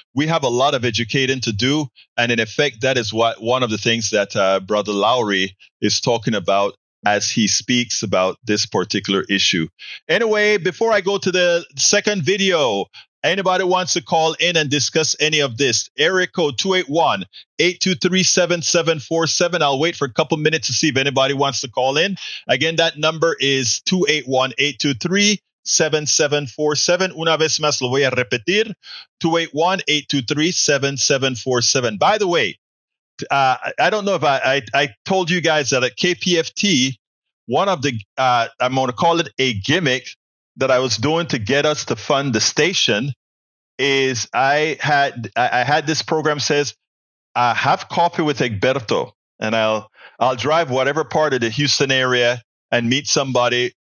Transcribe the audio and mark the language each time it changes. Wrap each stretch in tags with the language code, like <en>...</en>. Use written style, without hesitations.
<en>We have a lot of educating to do. And in effect, that is one of the things that Brother Lawry is talking about as he speaks about this particular issue. Anyway, before I go to the second video, anybody wants to call in and discuss any of this, area code 281-823-7747. I'll wait for a couple minutes to see if anybody wants to call in. Again, that number is 281-823-7747.</en> <es>Una vez más lo voy a repetir, 281-823-7747.</es> <en>By the way, I don't know if I told you guys that at KPFT, one of the, I'm going to call it a gimmick that I was doing to get us to fund the station is I had this program says, have coffee with Egberto, and I'll drive whatever part of the Houston area and meet somebody.</en>